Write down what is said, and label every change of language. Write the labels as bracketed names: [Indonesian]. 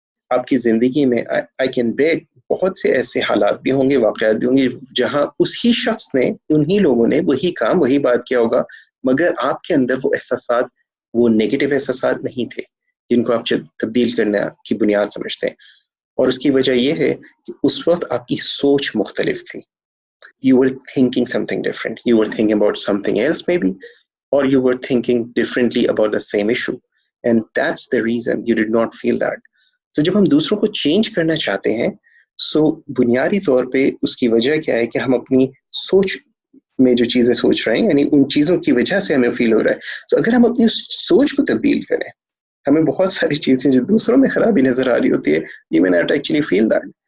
[Urdu] آپ کی زندگی میں [English] I can bet [Urdu] بہت سے ایسے حالات بھی ہوں گے، واقعات بھی ہوں گے جہاں اسی شخص نے، انہی لوگوں نے وہی کام وہی بات کیا ہوگا، مگر آپ کے اندر وہ احساسات، وہ نیگیٹو احساسات نہیں تھے جن کو آپ تبدیل کرنے کی بنیاد سمجھتے ہیں. اور اس کی وجہ یہ ہے کہ اس وقت آپ کی سوچ مختلف تھی. [English] You were thinking something different. You were thinking about something else maybe, or you were thinking differently about the same issue. And that's the reason you did not feel that. [Urdu] So جب ہم دوسروں کو change کرنا چاہتے ہیں، سو بنیادی طور پہ اس کی وجہ کیا ہے کہ ہم اپنی سوچ میں جو چیزیں سوچ رہے ہیں، یعنی ان چیزوں کی وجہ سے ہمیں فیل ہو رہا ہے. سو اگر ہم اپنی سوچ کو تبدیل کریں، ہمیں بہت ساری چیزیں جو دوسروں میں خرابی نظر آ رہی ہوتی ہے، [English] you may not actually feel that.